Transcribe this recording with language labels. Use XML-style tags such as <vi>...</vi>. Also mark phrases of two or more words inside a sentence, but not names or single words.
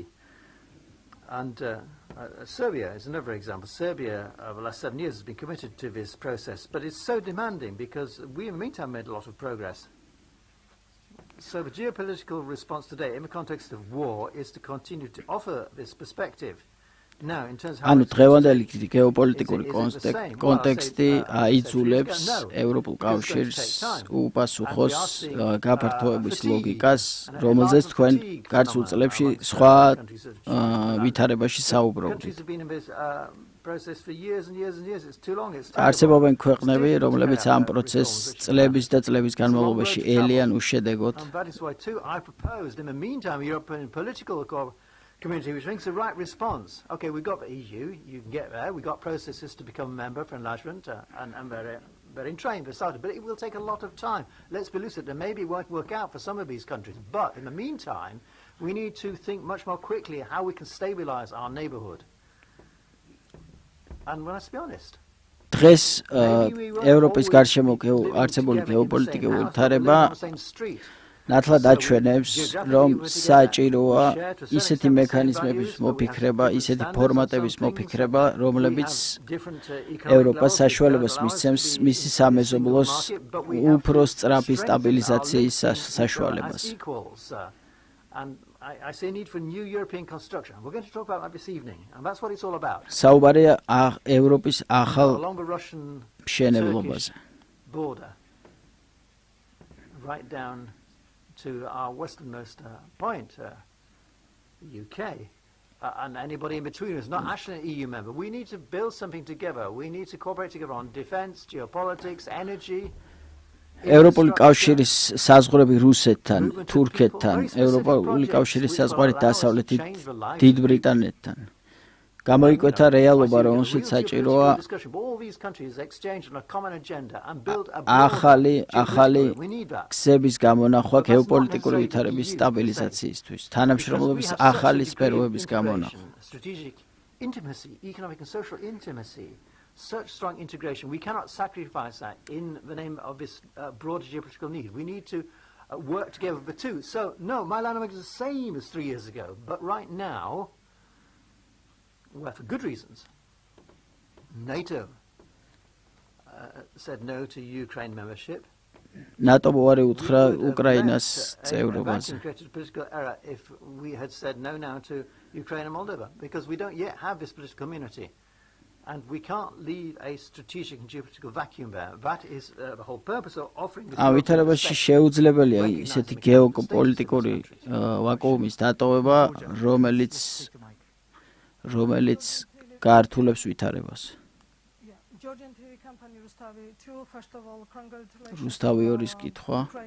<en>And Serbia is another example. Serbia, over the last 7 years, has been committed to this process, but it's so demanding because we, in the meantime, made a lot of progress. So the geopolitical response today, in the context of war, is to continue to offer this perspective. Now, in terms of how</en> <ka>ანუ დღევანდელი გეოპოლიტიკური კონტექსტი აიძულებს ევროპულ კავშირს უპასუხოს გაფართოების ლოგიკას, რომელზეც თქვენ გარს უწლებში სხვა ვითარებაში საუბრობთ. არსებობენ ქვეყნები, რომლებიც ამ პროცესს წლების და წლების განმავლობაში ელიან უშედეგოდ.</ka> <en>Community which thinks the right response. Okay, we've got the EU, you can get there, we've got processes to become a member for enlargement, and they're in train for started, but it will take a lot of time. Let's be lucid, and maybe it won't work out for some of these countries, but in the meantime, we need to think much more quickly how we can stabilize our neighborhood. And well, let's be honest.</en> <ka>დღეს ევროპის გარშემო არსებული გეოპოლიტიკური ვითარება ნათლად აჩვენებს, რომ საჭიროა ისეთი მექანიზმების მოფიქრება, ისეთი ფორმატების მოფიქრება, რომლებიც ევროპას საშუალებას მისცემს მისი სამეზობლოს უფრო სწრაფი სტაბილიზაციის საშუალებას. საუბარია ევროპის ახალ მშენებლობაზე.</ka> <en>To our westernmost point, UK, and anybody in between who's not actually an EU member. We need to build something together. We need to cooperate together on defense, geopolitics, energy.</en> <ka>ევროპული კავშირის საზღვრები რუსეთთან, თურქეთთან, ევროპული კავშირის საზღვარი დასავლეთით დიდ ბრიტანეთთან. გამოიკვეთა რეალობა, რომელშიც საჭიროა ახალი გზების გამონახვა გეოპოლიტიკური ვითარების სტაბილიზაციისთვის, თანამშრომლობის ახალი სფეროების გამონახვა.</ka> <en>Such strong integration, we cannot sacrifice that in the name of this broader geopolitical need. We need to work together the two. So, no, my line of work is the same as 3 years ago, but right now, well, for good reasons, NATO said no to Ukraine membership.</en> <ka>NATO მოარი უთხრა უკრაინას წევრობაზე.</ka> <en>Political error if we had said no now to Ukraine and Moldova, because we don't yet have this political community. And we can't leave a strategic and geopolitical vacuum there. That is the whole purpose of offering this.</en> <ka>ვითარებაში შეუძლებელია ისეთი გეოპოლიტიკური ვაკუუმის დატოვება, რომელიც გაართულებს ვითარებას. რუსთავი ორის კითხვა.</ka>